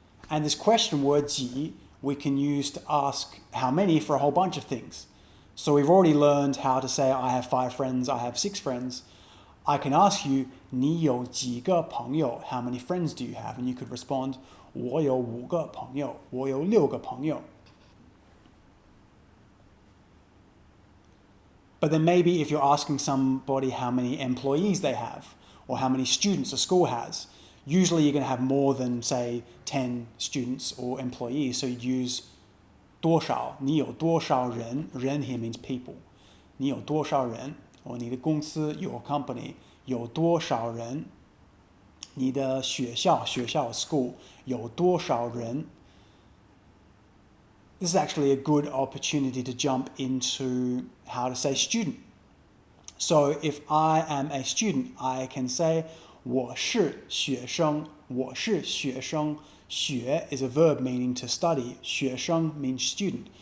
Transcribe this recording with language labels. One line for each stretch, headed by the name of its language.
English: And this question word 几 we can use to ask how many for a whole bunch of things. So we've already learned how to say I have 5 friends, I have 6 friends. I can ask you
Chinese: 你有几个朋友?
English: How many friends do you have? And you could respond
Chinese: 我有5个朋友,我有6个朋友.
English: But then maybe if you're asking somebody how many employees they have or how many students a school has, usually you're going to have more than, say, 10 students or employees. So you'd use 多少,
Chinese: 你有多少人,
English: ren here means people.
Chinese: 你有多少人, or 你的公司, your company, 有多少人, 你的学校, 学校 school, 有多少人.
English: This is actually a good opportunity to jump into how to say student. So if I am a student, I can say
Chinese: 我是学生,我是学生.
English: 学 is a verb meaning to study. 学生 means student.